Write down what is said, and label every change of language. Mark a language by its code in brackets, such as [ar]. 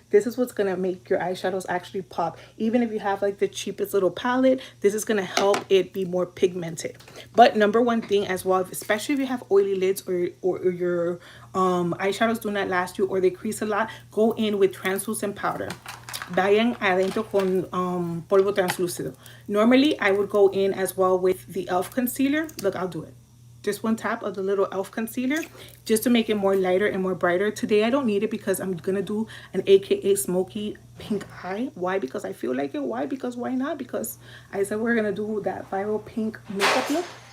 [en] This is what's going to make your eyeshadows actually pop. Even if you have like the cheapest little palette, this is going to help it be more pigmented. But number one thing as well, especially if you have oily lids or your eyeshadows do not last you or they crease a lot, go in with translucent powder. [es] Vayan adentro con polvo translúcido. [en] Normally, I would go in as well with the e.l.f. concealer. Look, I'll do it. Just one tap of the little e.l.f. concealer just to make it more lighter and more brighter. Today, I don't need it because I'm going to do an AKA smoky pink eye. Why? Because I feel like it. Why? Because why not? Because I said we're going to do that viral pink makeup look.